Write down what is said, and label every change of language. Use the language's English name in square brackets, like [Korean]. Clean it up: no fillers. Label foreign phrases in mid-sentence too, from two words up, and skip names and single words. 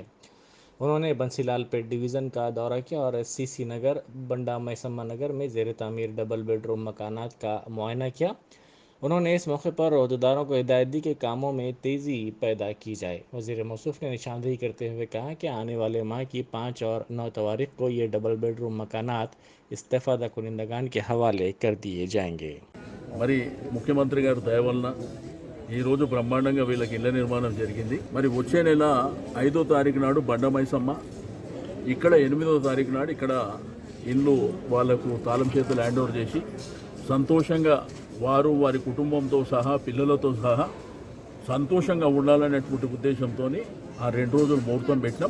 [Urdu] انہوں نے بنسی لال پیٹ ڈویژن کا دورہ کیا اور CC نگر، بنڈا میسمہ نگر میں زیر تعمیر [English] double bed room [Urdu] مکانات کا معائنہ کیا۔ انہوں نے اس موقع پر عہدیداروں کو ہدایت دی کہ کاموں میں تیزی پیدا کی جائے۔ وزیر موصوف نے نشاندہی کرتے ہوئے کہا کہ آنے والے ماہ کی 5 اور 9 تاریخ کو یہ [English] double bed room [Urdu] مکانات استفادہ کنندگان کے حوالے کر دیے جائیں گے۔ [Telugu] మరి ముఖ్యమంత్రి గారి దయ వలన ఈరోజు బ్రహ్మాండంగా వీళ్ళకి ఇళ్ల నిర్మాణం జరిగింది. మరి వచ్చే నెల 5వ తారీఖు నాడు బండమైసమ్మ, ఇక్కడ 8వ తారీఖు నాడు ఇక్కడ ఇల్లు వాళ్ళకు తాళం చేతులు [English] hand over [Telugu] చేసి సంతోషంగా వారు వారి కుటుంబంతో సహా పిల్లలతో సహా సంతోషంగా ఉండాలనేటువంటి ఉద్దేశంతో ఆ 2 రోజులు ముహూర్తం పెట్టినాం.